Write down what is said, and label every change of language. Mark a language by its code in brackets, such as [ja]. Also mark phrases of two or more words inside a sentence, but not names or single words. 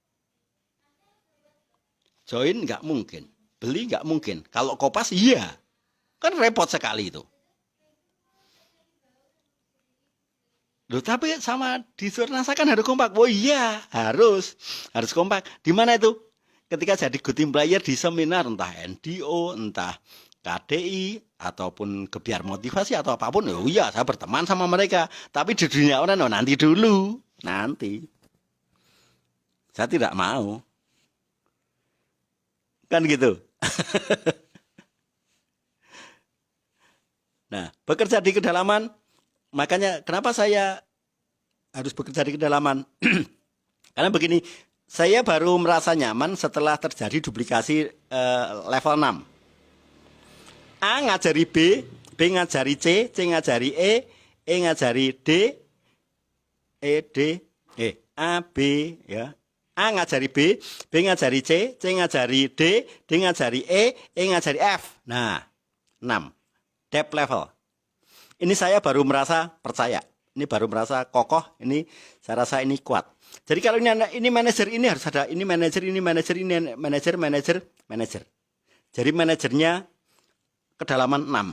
[id] Join nggak mungkin, beli nggak mungkin. Kalau kopas iya, kan repot sekali itu. Loh, tapi sama di NASA kan harus kompak. Oh iya, harus kompak. Di mana itu? Ketika jadi [en] good team player [id] di seminar, entah NDO, entah KDI, ataupun Gebiar Motivasi atau apapun, oh iya saya berteman sama mereka. Tapi di dunia online, nanti dulu, nanti. Saya tidak mau. Kan gitu. Nah, bekerja di kedalaman, makanya kenapa saya harus bekerja di kedalaman? Karena begini, saya baru merasa nyaman setelah terjadi duplikasi level 6. A ngajari B ngajari C ngajari E ngajari D, A, B, ya. A ngajari B ngajari C ngajari D ngajari E ngajari F. [en] Nah, 6. Depth level. [id] Ini saya baru merasa percaya. Ini baru merasa kokoh. Ini saya rasa ini kuat. Jadi kalau ini manajer, ini harus ada ini manajer, ini manajer, ini manajer, manajer, manajer. Jadi manajernya kedalaman 6.